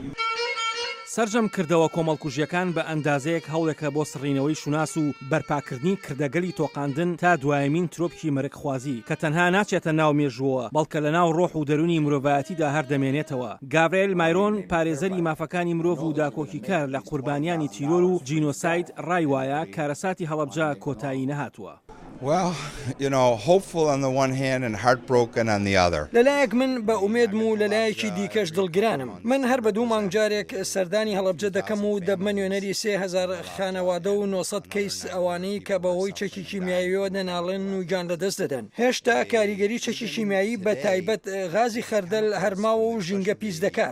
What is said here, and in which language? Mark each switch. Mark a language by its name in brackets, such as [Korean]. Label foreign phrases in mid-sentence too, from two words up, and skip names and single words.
[Central Kurdish] سەرجەم کردەوە کۆمەڵکوژیەکان بە ئەندازەیەک هەوڵێکە بۆ سڕینەوەی شوناس و بەرپاکردنی کردەگەلی تۆقاندن تا دوایمین ترۆپکی مەرگخوازی کە تەنها ناچێتە ناو مێژووە بەڵکە لە ناو ڕۆح و دەرونی مرۆڤایەتیدا هەردەمێنێتەوە. گابرێل مایرۆن پارێزەری مافەکانی مرۆڤ و داکۆکیکار لە قوربانیانی تیرۆر و جینۆساید ڕای وایە کارەساتی هەڵەبجە کۆتایی نەهاتووە. [English] Well, you know, hopeful on the one hand and heartbroken on the other. [Central Kurdish] لەلایەک من بە ئومێدم و لەلایەکی دیکەش دڵگرانم. من هەر بە 2 مانگجارێک سەردانی هەڵەبجە دەکەم و دەبمە نوێنەری 3000 خانەوادە و 900 کەیس ئەوانەی کە بەهۆی چەکی کیمیاییەوە دەناڵێن و گیان لەدەست دەدەن. هێشتا کاریگەری چەکی کیمیایی بە تایبەت غازی خەردەل هەرماوە و ژینگە پیس دەکات.